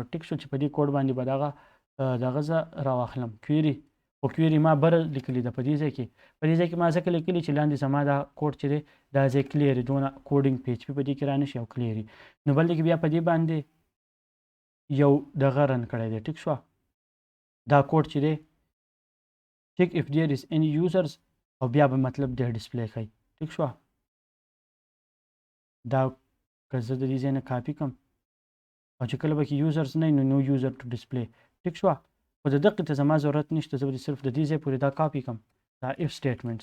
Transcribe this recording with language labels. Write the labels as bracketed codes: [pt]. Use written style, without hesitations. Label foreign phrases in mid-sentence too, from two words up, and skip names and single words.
[ps] ټیک شو چې په دې کوډ باندې به دغه زه راواخلم کویري خو کویري ما بره لیکلي ده په دې ځای کې ما ځکه لیکلي چې لاندې زما دا کوډ چې دی دا ځای کلیر وي دونه کوډینګ PHP په دې کې را نه شي او کلیر وي. نو بل کې بیا په دې باندې یو دغه رن کړی دی. ټیک شوه. دا کوډ چې دی [en] check if there is any users [ps] او بیا به مطلب دی ډسپلی کوي. ټیک شوه. دا که زه د دې ځای نه کاپي کړم او چې کله به کې یوزرز نه نو [en] no user to display. [ps] ټیک شوه. خو د دقې ته زما ضرورت نشته زه به صرف د دې ځای پورې دا کاپي کړم دا [en] if statement.